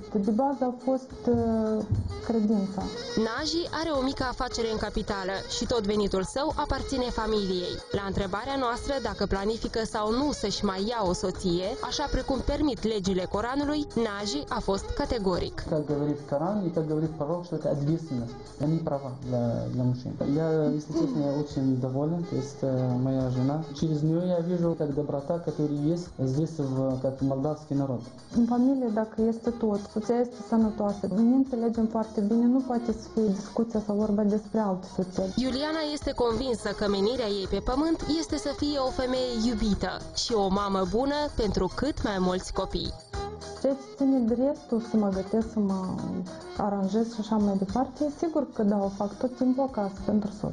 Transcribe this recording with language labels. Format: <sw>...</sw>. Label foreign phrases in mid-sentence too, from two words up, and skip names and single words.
<ro>De bază a fost credința. Naji are o mică afacere în capitală și tot venitul său aparține familiei. La întrebarea noastră dacă planifică sau nu să-și mai ia o soție, așa precum permit legile Coranului, Naji a fost categoric.</ro> <ru>Как говорит Коран и как говорит пророк, что это ответственность, а не права для мужчин. Я, если честно, я очень доволен, то есть моя жена. Через нее я вижу как доброта, который есть здесь, как молдавский народ.</ru> <ro>În familie, dacă este tot, soția este sănătoasă, ne înțelegem foarte bine, nu poate să fie discuția sau vorba despre alte soții. Iuliana este convinsă că menirea ei pe pământ este să fie o femeie iubită și o mamă bună pentru cât mai mulți copii. Ceea ce ține de restul, să mă gătesc, să mă aranjez și așa mai departe, sigur că da, o fac tot timpul acasă pentru soț.</ro>